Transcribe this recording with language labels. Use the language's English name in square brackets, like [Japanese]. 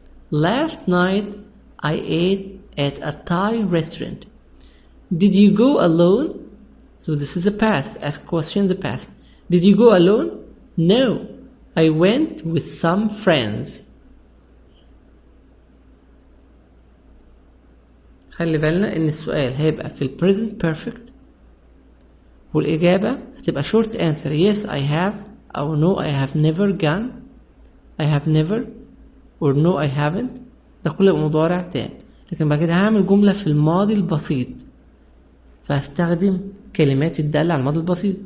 [English] Last night I ate at a Thai restaurant. Did you go alone? So this is the past. Ask question in the past. Did you go alone? No, I went with some friends. [Arabic] خلي بالنا ان السؤال هيبقى في present perfect والإجابة هتبقى short answer. [English] Yes, I have أو no, I have never gone. I have never or no, I haven't. [Arabic] ده كله مضارع تام. لكن بعد كده هعمل جملة في الماضي البسيط فهستخدم كلمات الدالة على الماضي البسيط.